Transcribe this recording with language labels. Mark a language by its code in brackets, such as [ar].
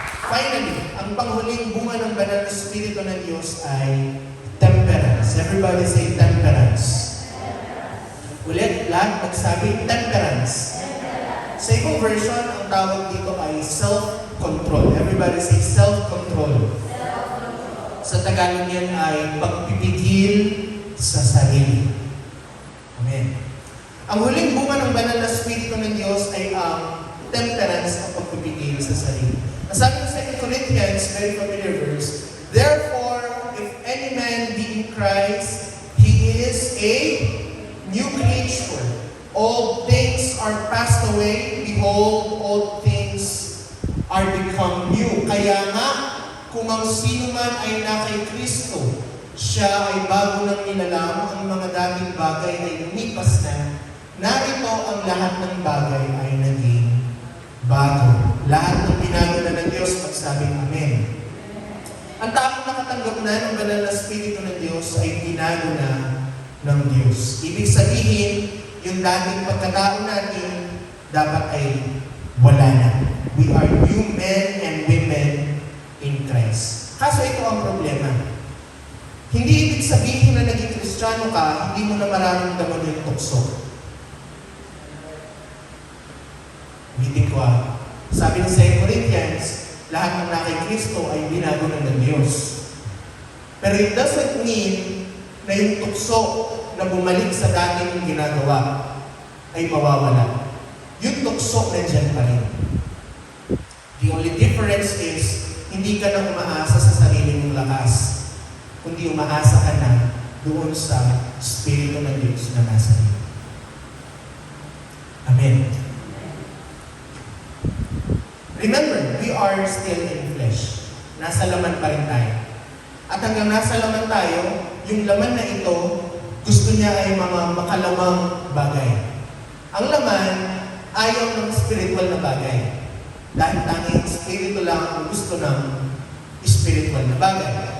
[tl] Finally, ang panghuling bunga ng banal na Espiritu ng Diyos ay temperance. [en] Everybody say temperance. [tl] Ulit, lahat magsabi temperance. Sa ibang version, ang tawag dito ay self-control. [en] Everybody say self-control. [tl] Sa Tagalog yan ay pagpipigil sa sarili. Amen. Ang huling bunga ng banal na Espiritu ng Diyos ay ang temperance o pagpipigil sa sarili. Nasabi sa [en] 2 Corinthians, very familiar verse, therefore, if any man be in Christ, he is a new creature. All things are passed away, behold, all things are become new. [tl] Kaya nga, kung ang sino man ay na kay Kristo, siya ay bago nang nilalang, ang mga dating bagay ay lumipas na, narito ang lahat ng bagay ay naging bago. Lahat ng binago na ng Diyos, magsabing Amen. Ang taong nakatanggap na ng banal na Espiritu ng Diyos ay binago na ng Diyos. Ibig sabihin, yung dating pagkatao natin, dapat ay wala na. [en] We are new men and women in Christ. [tl] Kaso ito ang problema. Hindi ibig sabihin na naging Kristiyano ka, hindi mo na mararamdaman yung tukso. Ulitin ko sabi ng 2 Corinthians, lahat ng na kay Kristo ay binago na ng Diyos. Pero [en] it doesn't mean [tl] na yung tukso na bumalik sa dating ginagawa ay mawawala. Yung tukso nandiyan pa rin. [en] The only difference is, [tl] hindi ka na umaasa sa sarili mong lakas, kundi umaasa ka na doon sa Espiritu ng Diyos na nasa iyo. Amen. [en] Remember, we are still in flesh. [tl] Nasa laman pa rin tayo. At hanggang nasa laman tayo, yung laman na ito, gusto niya ay mga makalamang bagay. Ang laman, ayaw ng spiritual na bagay. Dahil tanging spirito lang ang gusto ng spiritual na bagay.